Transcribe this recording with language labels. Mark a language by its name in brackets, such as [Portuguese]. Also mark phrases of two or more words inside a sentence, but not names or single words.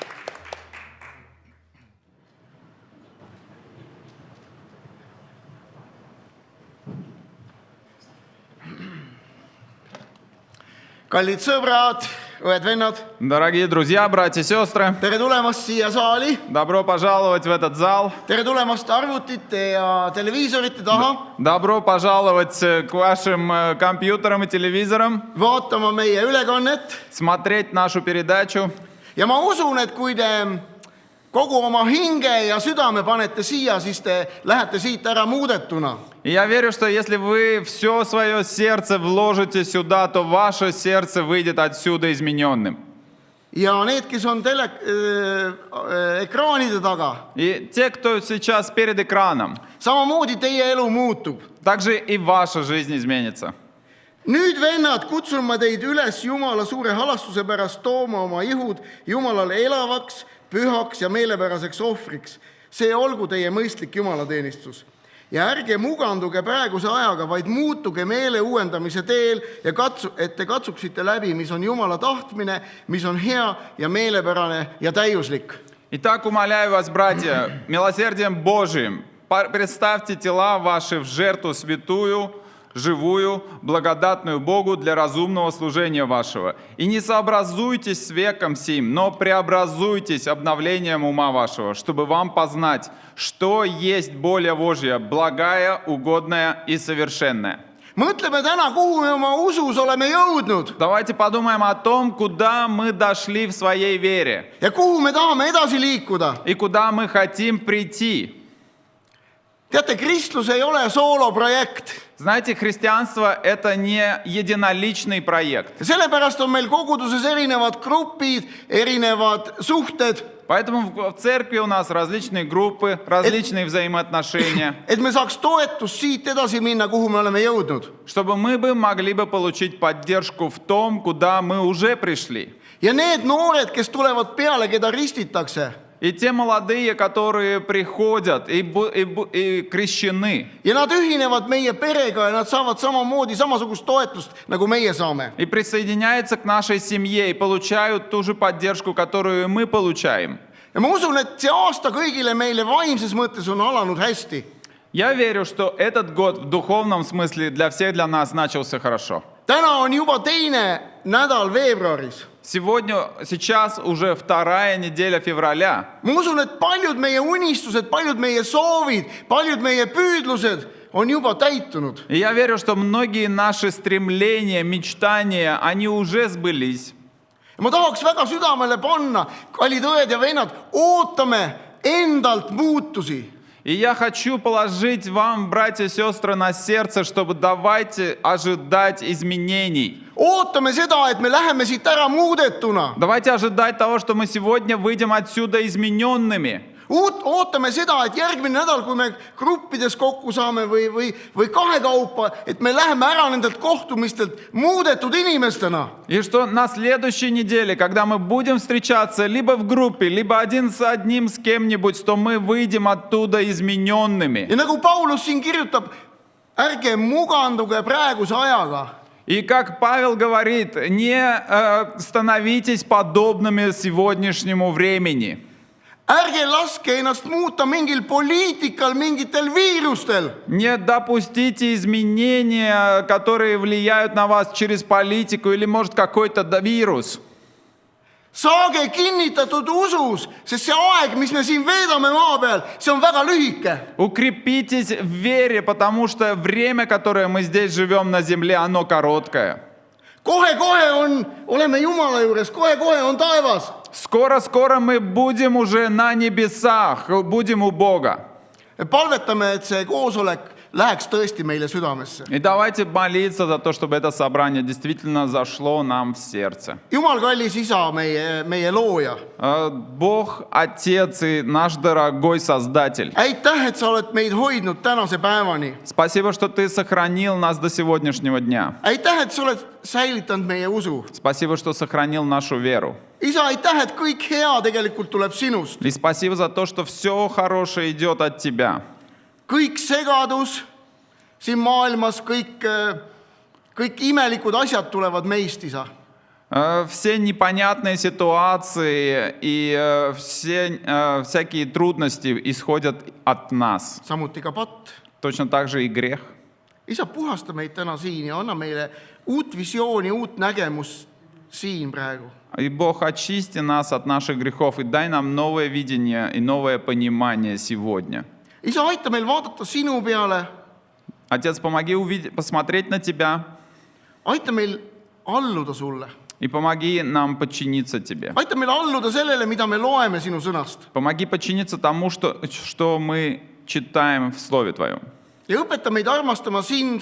[Estonian] Kallid sõbrad, õed-vennad. [Russian] Дорогие друзья, братья и сестры, [Estonian] Tere tulemast siia saali. [Russian] добро пожаловать в этот зал. [Estonian] Tere tulemast arvutite ja televiisorite taha. [Russian] Добро пожаловать к вашим компьютерам и телевизорам, [Estonian] Vaatama meie ülekannet. [Russian] смотреть нашу передачу. [Estonian] Ja ma usun, et kui te kogu oma hinge ja südame panete siia, siis te lähete siit ära muudetuna. [Russian] И я верю, что если вы все свое сердце вложите сюда, то ваше сердце выйдет отсюда измененным. [Estonian] Ja need, kes on ekraanide taga, [Russian] И те, кто сейчас перед экраном, [Estonian] samamoodi teie elu muutub. [Russian] также и ваша жизнь изменится. [Estonian] Nüüd, vennad, kutsun ma teid üles Jumala suure halastuse pärast tooma oma ihud Jumalale elavaks, pühaks ja meelepäraseks ohvriks. See olgu teie mõistlik jumalateenistus. Ja ärge muganduge praeguse ajaga, vaid muutuge meele uuendamise teel ja et te katsuksite läbi, mis on Jumala tahtmine, mis on hea ja meelepärane ja täiuslik. [Russian] Итак, умоляю вас, братья, милосердием Божиим, представьте тела ваши в жертву святую, живую, благодатную Богу для разумного служения вашего. И не сообразуйтесь с веком сим, но преобразуйтесь обновлением ума вашего, чтобы вам познать, что есть воля Божья, благая, угодная и совершенная. [Estonian] mõtleme täna, kuhu me oma usus oleme jõudnud [Russian] Давайте подумаем о том, куда мы дошли в своей вере [Estonian] ja kuhu me tahame edasi liikuda. [Russian] и куда мы хотим прийти. [Estonian] Teate, kristlus ei ole sooloprojekt. [Russian] Знаете, христианство – это не единоличный проект. [Estonian] Ja sellepärast on meil koguduses erinevad grupid, erinevad suhted, [Russian] Поэтому в церкви у нас различные группы, различные взаимоотношения, [Estonian] et me saaks toetust siit edasi minna, kuhu me oleme jõudnud. [Russian] чтобы мы бы могли бы получить поддержку в том, куда мы уже пришли. [Estonian] Ja need noored, kes tulevad peale, keda ristitakse, [Russian] И те молодые, которые приходят и крещены, [Estonian] ja nad ühinevad meie perega ja nad saavad samamoodi samasugust toetust, nagu meie saame. [Russian] и присоединяются к нашей семье, и получают ту же поддержку, которую мы получаем. [Estonian] Ja ma usun, et see aasta kõigile meile vaimses mõttes on alanud hästi. [Russian] Я верю, что этот год в духовном смысле для всех для нас начался хорошо. [Estonian] Täna on juba teine nädal veebruaris. [Russian] Сейчас уже вторая неделя февраля. [Estonian] Ma usun, et paljud meie unistused, paljud meie soovid, paljud meie püüdlused on juba täitunud. [Russian] И я верю, что многие наши стремления, мечтания, они уже сбылись. [Estonian] Ja ma tahaks väga südamele panna, kallid õed ja vennad, ootame endalt muutusi. [Russian] И я хочу положить вам, братья и сестры, на сердце, чтобы давайте ожидать изменений. [Estonian] Ootame seda, et me läheme siit ära muudetuna. [Russian] Давайте ожидать того, что мы сегодня выйдем отсюда измененными. [Estonian] Ootame seda, et järgmine nädal, kui me gruppides kokku saame või kahekaupa, et me läheme ära nendelt kohtumistelt muudetud inimestena. [Russian] И что на следующей неделе, когда мы будем встречаться либо в группе, либо один с одним с кем-нибудь, то мы выйдем оттуда измененными. [Estonian] Ja nagu Paulus siin kirjutab, ärge muganduge praeguse ajaga. [Russian] И как Павел говорит, не становитесь подобными сегодняшнему времени. [Estonian] Ärge laske ennast muuta mingil poliitikal, mingitel viirustel. [Russian] Не допустите изменения, которые влияют на вас через политику или, может, какой-то вирус. [Estonian] Saage kinnitatud usus, sest see aeg, mis me siin veedame maa peal, see on väga lühike. [Russian] Укрепитесь в вере, потому что время, которое мы здесь живем на земле, оно короткое. [Estonian] Kohe-kohe oleme Jumala juures, kohe-kohe on taevas. [Russian] Скоро-скоро мы будем уже на небесах, будем у Бога. [Estonian] Palvetame, et see koosolek läheks tõesti meile südamesse. [Russian] И давайте молиться за то, чтобы это собрание действительно зашло нам в сердце. [Estonian] Jumal kallis isa, meie looja. [Russian] Бог, Отец и наш дорогой Создатель. [Estonian] Aitäh, et sa oled meid hoidnud tänase päevani. [Russian] Спасибо, что Ты сохранил нас до сегодняшнего дня. [Estonian] Aitäh, et sa oled säilitanud meie usu. [Russian] Спасибо, что сохранил нашу веру. [Estonian] Isa, aitäh, et kõik hea tegelikult tuleb sinust. [Russian] И спасибо за то, что все хорошее идет от Тебя. [Estonian] Kõik segadus siin maailmas, kõik imelikud asjad tulevad meist, isa. [Russian] Все непонятные ситуации и всякие трудности исходят от нас. [Estonian] Samuti ka patt. [Russian] Точно так же и грех. [Estonian] Isa, puhasta meid täna siin ja anna meile uut visiooni, uut nägemust siin praegu. [Russian] И Бог, очисти нас от наших грехов и дай нам новое видение и новое понимание сегодня. [Estonian] Isa, aita meil vaadata sinu peale. [Russian] Отец, помоги посмотреть на Тебя. [Estonian] Aita meil alluda sulle. [Russian] И помоги нам подчиниться Тебе. [Estonian] Aita meil alluda sellele, mida me loeme sinu sõnast. [Russian] Помоги подчиниться тому, что мы читаем в Слове Твоем. [Estonian] Ja õpeta meid armastama sind.